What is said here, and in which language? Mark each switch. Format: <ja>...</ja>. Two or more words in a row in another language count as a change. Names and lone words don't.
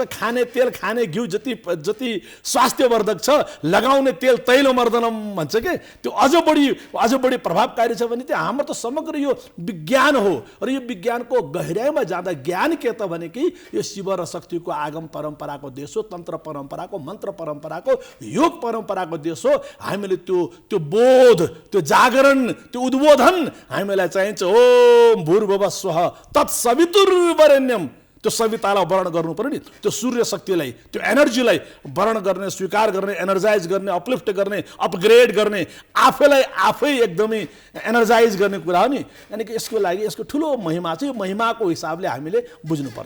<ne>खाने तेल खाने घिउ जति स्वास्थ्यवर्धक छ, लगाउने तेल तैलमर्दनम भन्छ के, त्यो अझ बढी प्रभावकारी छ भने त्यो हाम्रो त समग्र यो विज्ञान हो। र यो विज्ञानको गहिराइमा जाँदा ज्ञान के त भने कि यो शिव र शक्तिको आगम परम्पराको देश हो, तन्त्र परम्पराको, मन्त्र परम्पराको, योग परम्पराको देश हो। हामीले त्यो बोध, त्यो जागरण, त्यो उद्बोधन हामीलाई चाहिन्छ।</ne> <sa>ओम भूर्भुवः स्वः तत्सवितुर्वरेण्यम,</sa> <ne>त्यो सवितालाई वर्ण गर्नु पर्यो नि, त्यो सूर्य शक्तिलाई, त्यो एनर्जीलाई वर्ण गर्ने, स्वीकार गर्ने, एनर्जाइज गर्ने, अपलिफ्ट गर्ने, अपग्रेड गर्ने, आफैलाई आफै एकदमै एनर्जाइज गर्ने कुरा हो नि। यानि कि यसको लागि यसको ठुलो महिमा चाहिँ महिमाको हिसाबले हामीले बुझ्नुपर्छ।</ne>